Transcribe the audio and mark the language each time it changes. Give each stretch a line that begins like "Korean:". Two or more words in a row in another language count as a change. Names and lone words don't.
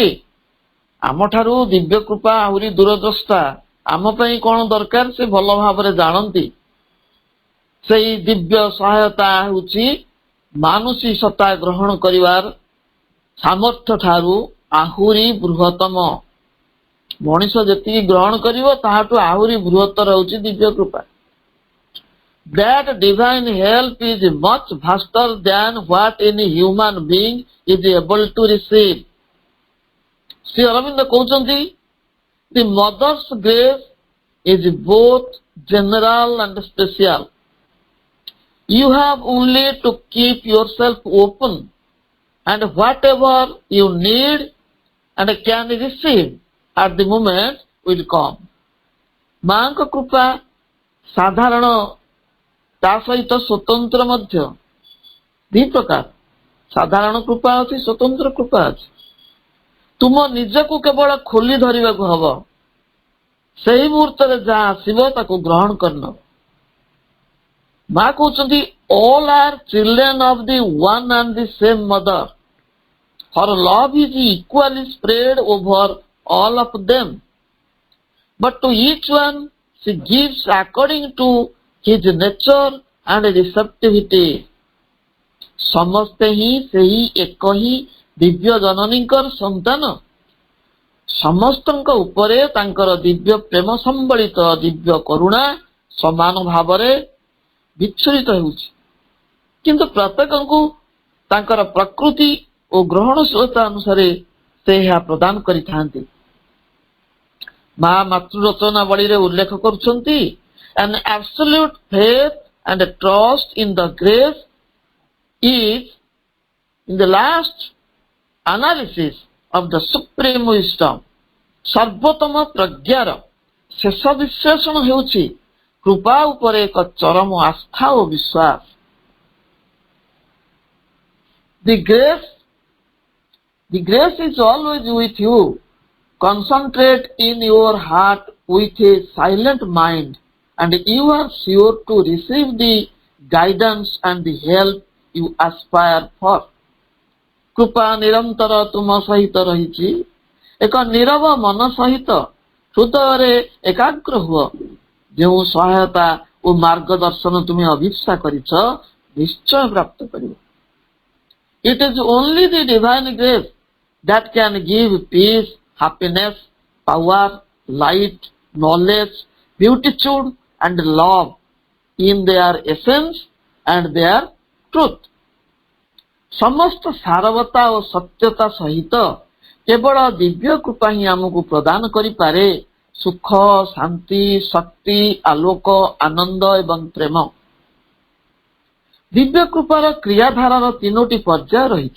Odia: ଆମଠାରୁ ଦିବ୍ୟ କୃପା ଆହୁରି ଦୂରଦ୍ରଷ୍ଟା, ଆମ ପାଇଁ କଣ ଦରକାର ସେ ଭଲ ଭାବରେ ଜାଣନ୍ତି। ସେଇ ଦିବ୍ୟ ସହାୟତା ହେଉଛି ମାନୁଷିକତା ଗ୍ରହଣ କରିବାର ସାମର୍ଥ୍ୟ ଠାରୁ ଆହୁରି ବୃହତ୍ତମ। ମଣିଷ ଯେତିକି ଗ୍ରହଣ କରିବ ତାହାଠୁ ଆହୁରି ବୃହତ୍ତର ହେଉଛି ଦିବ୍ୟ କୃପା।
English: That divine help is much vaster than what any human being is able to receive.
Odia: ଶ୍ରୀ ଅରବିନ୍ଦ କହୁଛନ୍ତି,
English: The mother's grace is both general and special. You have only to keep yourself open, and whatever you need and can receive at the moment will come.
Odia: ମାଙ୍କ କୃପା ସାଧାରଣ, ତା ସହିତ ସ୍ୱତନ୍ତ୍ର ମଧ୍ୟ। ଦୁଇ ପ୍ରକାର, ସାଧାରଣ କୃପା ଅଛି, ସ୍ୱତନ୍ତ୍ର କୃପା ଅଛି। ତୁମ ନିଜକୁ କେବଳ ଖୋଲି ଧରିବାକୁ ହବ, ସେହି ମୁହୂର୍ତ୍ତରେ ଯାହା ଆସିବ ତାକୁ ଗ୍ରହଣ କରିନେବ। ମା କହୁଛନ୍ତି,
English: all are children of the one and the same mother. Her love is equally spread over all of them, but to each one she gives according to his nature and receptivity.
Odia: ସମସ୍ତେ ହିଁ ସେହି ଏକ ହିଁ ଦିବ୍ୟ ଜନନୀଙ୍କର ସନ୍ତାନ। ସମସ୍ତଙ୍କ ଉପରେ ତାଙ୍କର ଦିବ୍ୟ ପ୍ରେମ ସମ୍ବଳିତ ଦିବ୍ୟ କରୁଣା ସମାନ ଭାବରେ ବିଚ୍ଛୁରିତ ହେଉଛି, କିନ୍ତୁ ପ୍ରତ୍ୟେକଙ୍କୁ ତାଙ୍କର ପ୍ରକୃତି ଓ ଗ୍ରହଣଶୀଳତା ଅନୁସାରେ ସେ ଏହା ପ୍ରଦାନ କରିଥାନ୍ତି। ମା ମାତୃରଚନାବଳୀରେ ଉଲ୍ଲେଖ କରୁଛନ୍ତି,
English: An absolute faith and trust in the grace is, in the last analysis of the supreme wisdom.
Odia: ସର୍ବୋତ୍ତମ ପ୍ରଜ୍ଞାର ଶେଷ ବିଶ୍ଳେଷଣ ହେଉଛି କୃପା ଉପରେ ଏକ ଚରମ ଆସ୍ଥା ଓ ବିଶ୍ୱାସ।
English: The grace is always with you. Concentrate in your heart with a silent mind, and you are sure to receive the guidance and the help you aspire for.
Odia: କୃପା ନିରନ୍ତର ତୁମ ସହିତ ରହିଛି, ଏକ ନୀରବ ମନ ସହିତ ହୃଦୟରେ ଏକାଗ୍ର ହୁଅ। ଯେଉଁ ସହାୟତା ଓ ମାର୍ଗଦର୍ଶନ ତୁମେ ଅଭିପ୍ସା କରିଛ ନିଶ୍ଚୟ ପ୍ରାପ୍ତ କରିବ।
English: It is only the divine grace that can give peace, happiness, power, light, knowledge, beatitude and love in their essence and their truth.
Odia: ସମସ୍ତ ସାରବତା ଓ ସତ୍ୟତା ସହିତ କେବଳ ଦିବ୍ୟ କୃପା ହିଁ ଆମକୁ ପ୍ରଦାନ କରିପାରେ ସୁଖ, ଶାନ୍ତି, ଶକ୍ତି, ଆଲୋକ, ଆନନ୍ଦ ଏବଂ ପ୍ରେମ। ଦିବ୍ୟ କୃପାର କ୍ରିୟାଧାରାର ତିନୋଟି ପର୍ଯ୍ୟାୟ ରହିଛି।